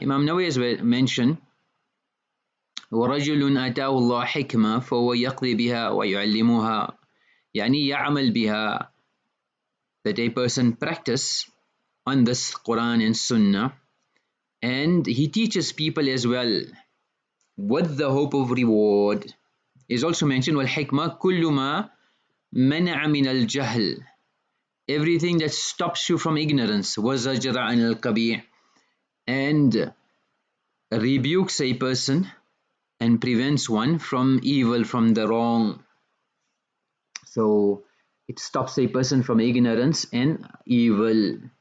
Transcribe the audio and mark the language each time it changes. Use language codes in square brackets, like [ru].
[en] Imam Nawawi has mentioned [ar] وَرَجُلٌ أَتَاهُ اللَّهُ حِكْمَةً فَهُوَ يَقْضِي بِهَا وَيُعَلِّمُهَا. يعني يعمل بها, [en] that a person practice on this Quran and Sunnah, and he teaches people as well with the hope of reward. Is also mentioned [ar] وَالْحِكْمَةُ كُلُّ مَا مَنَعَ مِنَ الْجَهْلِ. [en] Everything that stops you from ignorance, [ar] وَزَجْرَ عَنِ الْقَبِيحِ, [en] and rebukes a person and prevents one from evil, from the wrong. So it stops a person from ignorance and evil.